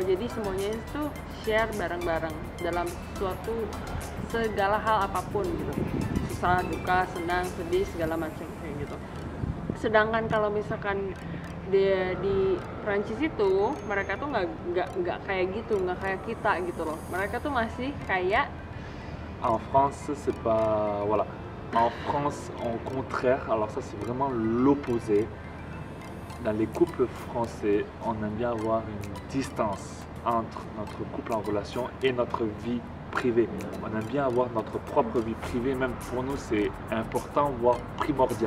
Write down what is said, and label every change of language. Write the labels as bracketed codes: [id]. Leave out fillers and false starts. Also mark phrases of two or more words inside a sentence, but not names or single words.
[id] Jadi semuanya itu share bareng-bareng dalam segala hal apapun gitu, susah, duka, senang, sedih, segala macam kayak gitu. Sedangkan kalau misalkan di Prancis itu mereka tuh nggak kayak gitu, nggak kayak kita gitu loh. Mereka tuh masih kayak [fr] En France, c'est pas voilà. En France, au contraire, alors ça c'est vraiment l'opposé. Dans les couples français, on aime bien avoir une distance entre notre couple en relation et notre vie privée. On aime bien avoir notre propre vie privée, même pour nous c'est important, voire primordial.